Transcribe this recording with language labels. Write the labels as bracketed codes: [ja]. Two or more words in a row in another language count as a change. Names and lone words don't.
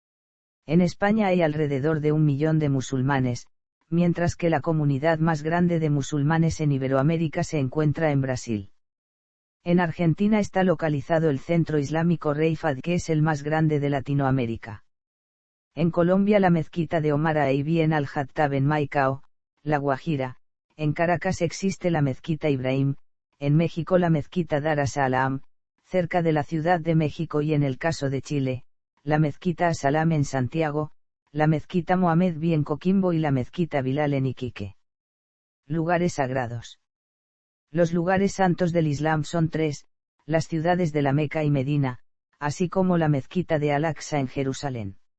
[es] En España hay alrededor de 1 millón de musulmanes, mientras que la comunidad más grande de musulmanes en Iberoamérica se encuentra en Brasil. En Argentina está localizado el Centro Islámico Rey Fahd, que es el más grande de Latinoamérica. En Colombia la mezquita de Omar Ibn al-Khattab en Maicao, La Guajira. En Caracas existe la mezquita Ibrahim, en México la mezquita Dar as-Salam, cerca de la Ciudad de México, y en el caso de Chile, la mezquita As-Salam en Santiago, la mezquita Mohamed B en Coquimbo y la mezquita Bilal en Iquique. Lugares sagrados. Los lugares santos del Islam son 3, las ciudades de la Meca y Medina, así como la mezquita de Al-Aqsa en Jerusalén.